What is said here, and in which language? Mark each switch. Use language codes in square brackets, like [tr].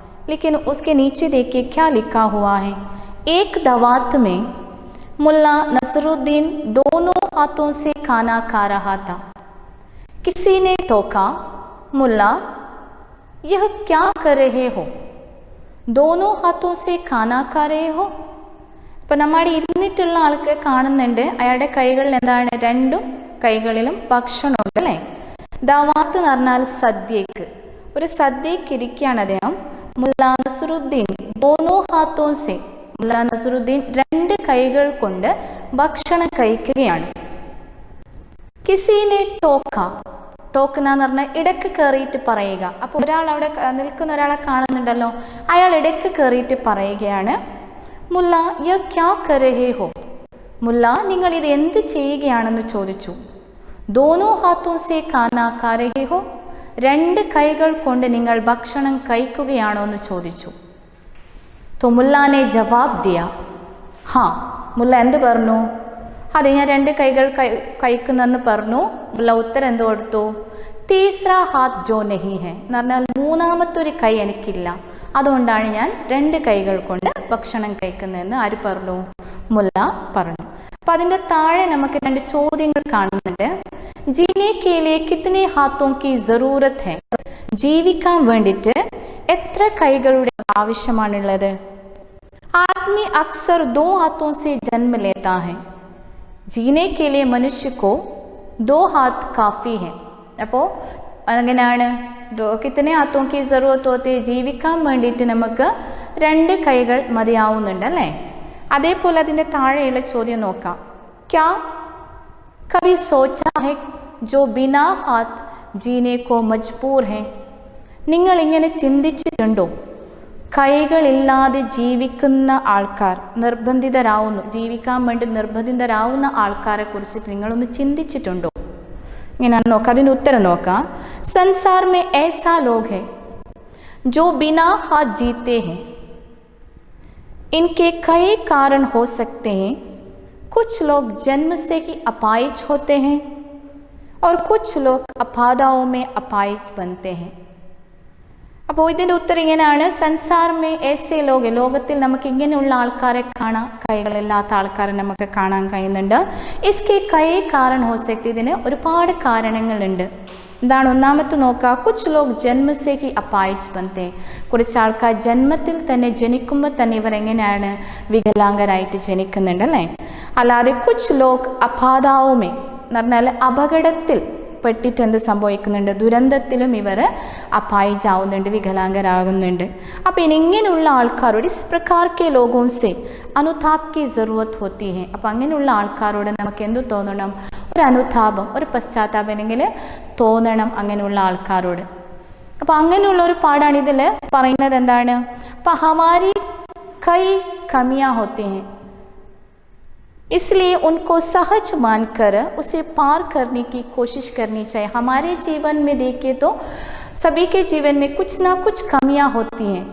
[hi] लेकिन उसके नीचे देखिए क्या लिखा हुआ है। एक दावत में मुल्ला नसरुद्दीन दोनों हाथों से खाना खा रहा था। किसी ने टोका, मुल्ला यह क्या कर रहे हो, दोनों हाथों से खाना खा रहे हो। [ml] ഇപ്പം നമ്മുടെ ഇരുന്നിട്ടുള്ള ആൾക്ക് കാണുന്നുണ്ട്, അയാളുടെ കൈകളിൽ എന്താണ്, രണ്ടും കൈകളിലും ഭക്ഷണമുണ്ട് അല്ലേ. ദവാത്ത് എന്ന് പറഞ്ഞാൽ സദ്യക്ക്, ഒരു സദ്യക്ക് ഇരിക്കുകയാണ് അദ്ദേഹം. മുല്ല നസറുദ്ദീൻ [hi] ദോനോ ഹാത്തോ സെ, [ml] മുല്ല നസറുദ്ദീൻ 2 കൈകൾ കൊണ്ട് ഭക്ഷണം കഴിക്കുകയാണ്. [hi] കിസീനെ ടോക്ക, [ml] ടോക്കന എന്ന് പറഞ്ഞാൽ ഇടയ്ക്ക് കയറിയിട്ട് പറയുക. അപ്പോൾ ഒരാൾ അവിടെ നിൽക്കുന്ന ഒരാളെ കാണുന്നുണ്ടല്ലോ, അയാൾ ഇടയ്ക്ക് കയറിയിട്ട് പറയുകയാണ്, [hi] മുല്ല യ ക്യാ കർ രഹേ ഹോ, [ml] മുല്ല നിങ്ങൾ ഇത് എന്ത് ചെയ്യുകയാണെന്ന് ചോദിച്ചു. [hi] ദോനോ ഹാത്തോ സെ ഖാനാ ഖാ രഹേ ഹോ, [ml] 2 കൈകൾ കൊണ്ട് നിങ്ങൾ ഭക്ഷണം കഴിക്കുകയാണോ എന്ന് ചോദിച്ചു. [hi] तो मुल्ला ने जवाब दिया, हाँ. [ml] മുല്ല എന്ത് പറഞ്ഞു, അതെ ഞാൻ 2 കൈകൾ കഴിക്കുന്നെന്ന് പറഞ്ഞു. മുല്ല ഉത്തരം എന്ത് കൊടുത്തു, [hi] തീസ്ര ഹാത്ത് ജോ നഹി ഹെ, [ml] എന്ന് പറഞ്ഞാൽ മൂന്നാമത്തൊരു കൈ എനിക്കില്ല, അതുകൊണ്ടാണ് ഞാൻ 2 കൈകൾ കൊണ്ട് ഭക്ഷണം കഴിക്കുന്നതെന്ന് ആര് പറഞ്ഞു, മുല്ല പറഞ്ഞു. അപ്പം അതിൻ്റെ താഴെ നമുക്ക് 2 ചോദ്യങ്ങൾ കാണുന്നുണ്ട്. [hi] ജീനെ കെ ലിയെ കിത്നെ ഹാത്തോ കി സറൂരത്ത് ഹെ, [ml] ജീവിക്കാൻ വേണ്ടിയിട്ട് എത്ര കൈകളുടെ ആവശ്യമാണുള്ളത്. [hi] आदमी अक्सर 2 हाथों से जन्म लेता है, जीने के लिए मनुष्य को 2 हाथ काफ़ी है. [ml] അപ്പോൾ അങ്ങനെയാണ് [hi] കിത്തനെ ഹാത്തോं की ज़रूरत होती है, [ml] ജീവിക്കാൻ വേണ്ടിയിട്ട് നമുക്ക് 2 കൈകൾ മതിയാവുന്നുണ്ട് അല്ലേ. അതേപോലെ അതിൻ്റെ താഴെയുള്ള ചോദ്യം നോക്കാം. [hi] क्या कभी सोचा है जो बिना हाथ जीने को मजबूर है, [ml] നിങ്ങൾ ഇങ്ങനെ ചിന്തിച്ചിട്ടുണ്ടോ, കൈകളില്ലാതെ ജീവിക്കുന്ന ആൾക്കാർ നിർബന്ധിതരാവുന്നു, ജീവിക്കാൻ വേണ്ടി നിർബന്ധിതരാവുന്ന ആൾക്കാരെ കുറിച്ചിട്ട് നിങ്ങളൊന്ന് ചിന്തിച്ചിട്ടുണ്ടോ. ഇങ്ങനെ നോക്കാം, അതിൻ്റെ ഉത്തരം നോക്കാം. [hi] संसार में ऐसा लोग हैं जो बिना हाथ जीते हैं, इनके कई कारण हो सकते हैं. कुछ लोग जन्म से ही अपाहिज होते हैं और कुछ लोग अपादाओं में अपाहिज बनते हैं. [ml] അപ്പോൾ ഇതിൻ്റെ ഉത്തരം ഇങ്ങനെയാണ്. [hi] സൻസാർമേ ഏസേ ലോക, [ml] ലോകത്തിൽ നമുക്ക് ഇങ്ങനെയുള്ള ആൾക്കാരെ കാണാം, കൈകളില്ലാത്ത ആൾക്കാരെ നമുക്ക് കാണാൻ കഴിയുന്നുണ്ട്. [hi] ഇസ്കെ കൈ കാരൺ ഹോ സക്തി, [ml] ഇതിന് ഒരുപാട് കാരണങ്ങളുണ്ട്. എന്താണ് ഒന്നാമത്തെ നോക്കുക, [hi] കുച്ച് ലോക് ജന്മസേ ഹി അപായിജ് ബൻതേ, [ml] കുറച്ച് ആൾക്കാർ ജന്മത്തിൽ തന്നെ ജനിക്കുമ്പോൾ തന്നെ ഇവർ എങ്ങനെയാണ് വികലാംഗരായിട്ട് ജനിക്കുന്നുണ്ട് അല്ലേ. അല്ലാതെ [hi] കുച്ച് ലോക് അപാദാവുമേ [ml] എന്ന് പറഞ്ഞാൽ അപകടത്തിൽ പെട്ടിട്ട് എന്ത് സംഭവിക്കുന്നുണ്ട്, ദുരന്തത്തിലും ഇവർ അപായിജാവുന്നുണ്ട്, വികലാംഗരാകുന്നുണ്ട്. അപ്പോൾ ഇങ്ങനെയുള്ള ആൾക്കാരോട് [hi] ഇസ് പ്രകാർ കെ ലോഗോं से അനുതാപ് की ज़रूरत होती है. [ml] അപ്പോൾ അങ്ങനെയുള്ള ആൾക്കാരോട് നമുക്ക് എന്ത് തോന്നണം, ഒരു അനുതാപം, ഒരു പശ്ചാത്താപം അല്ലെങ്കിൽ തോന്നണം അങ്ങനെയുള്ള ആൾക്കാരോട്. അപ്പോൾ അങ്ങനെയുള്ള ഒരു പാടാണ് ഇതിൽ പറയുന്നത്. എന്താണ്, അപ്പോൾ [hi] ഹമാരി കൈ കമിയാ होती हैं, इसलिए उनको सहज मानकर उसे पार करने की कोशिश करनी चाहिए. हमारे जीवन में देखें तो सभी के जीवन में कुछ ना कुछ कमियां होती हैं.